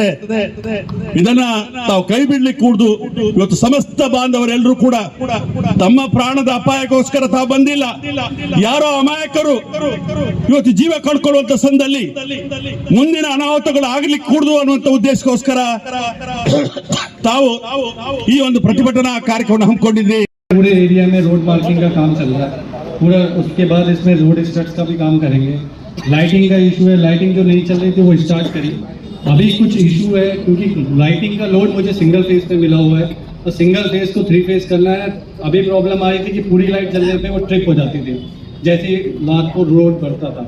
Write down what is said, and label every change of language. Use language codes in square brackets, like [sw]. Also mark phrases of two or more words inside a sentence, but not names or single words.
[kn] ಇದನ್ನ ತಾವು ಕೈ ಬಿಡ್ಲಿಕ್ಕೆ ಕೂಡ್ದು ಇವತ್ತು ಸಮಸ್ತ ಬಾಂಧವರೆಲ್ಲರೂ ಕೂಡ ತಮ್ಮ ಪ್ರಾಣದ ಅಪಾಯಕ್ಕೋಸ್ಕರ ತಾವು ಬಂದಿಲ್ಲ. ಯಾರೋ ಅಮಾಯಕರು ಇವತ್ತು ಜೀವ ಕಳ್ಕೊಳ್ಳುವಂತ ಸಂದರ್ಭದಲ್ಲಿ ಮುಂದಿನ ಅನಾಹುತಗಳು ಆಗ್ಲಿಕ್ಕೆ ಕೂಡ್ದು ಅನ್ನುವಂತ ಉದ್ದೇಶಕ್ಕೋಸ್ಕರ ತಾವು ಈ ಒಂದು ಪ್ರತಿಭಟನಾ ಕಾರ್ಯಕ್ರಮ ಹಮ್ಮಿಕೊಂಡಿದ್ರಿ. [hi] पूरे एरिया में [en] road marking [hi] का काम चल रहा है पूरा. उसके बाद इसमें [en] road structure [hi] का भी काम करेंगे. लाइटिंग का इशू है, लाइटिंग जो नहीं चल रही थी वो स्टार्ट करी. अभी कुछ इशू है क्योंकि लाइटिंग का लोड मुझे [en] single phase [hi] पे मिला हुआ है, तो [en] single phase [hi] को 3 फेज करना है. अभी प्रॉब्लम आई थी कि पूरी लाइट चलने पे वो ट्रिप हो जाती थी, जैसे नागपुर रोड बढ़ता था.